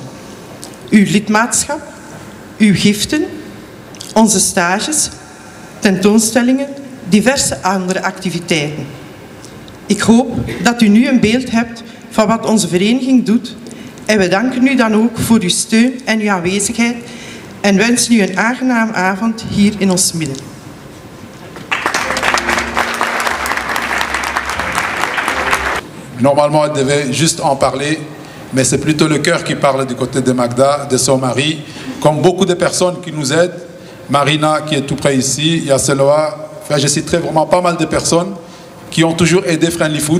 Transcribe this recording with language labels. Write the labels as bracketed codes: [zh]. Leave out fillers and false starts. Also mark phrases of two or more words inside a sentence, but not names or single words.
[nl] Uw lidmaatschap, uw giften, onze stages, tentoonstellingen, diverse andere activiteiten. Ik hoop dat u nu een beeld hebt van wat onze vereniging doet en we danken u dan ook voor uw steun en uw aanwezigheid en wensen u een aangename avond hier in ons midden. [fr] Normalement, elle devait juste en parler, mais c'est plutôt le cœur qui parle du côté de Magda, de son mari, comme beaucoup de personnes qui nous aident. Marina, qui est tout près ici, Yaseloa, enfin, je citerai vraiment pas mal de personnes qui ont toujours aidé Friendly Food.